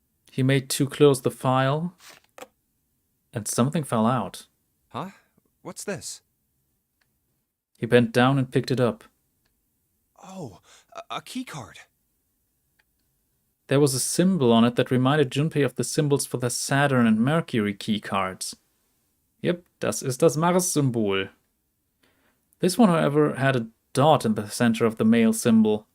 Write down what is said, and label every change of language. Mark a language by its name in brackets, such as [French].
[English] He made to close the file, and something fell out. Huh? What's this? He bent down and picked it up. Oh, a key card. There was a symbol on it that reminded Junpei of the symbols for the Saturn and Mercury key cards. [German] Yep, das ist das Mars-Symbol. [English] This one, however, had a dot in the center of the male symbol.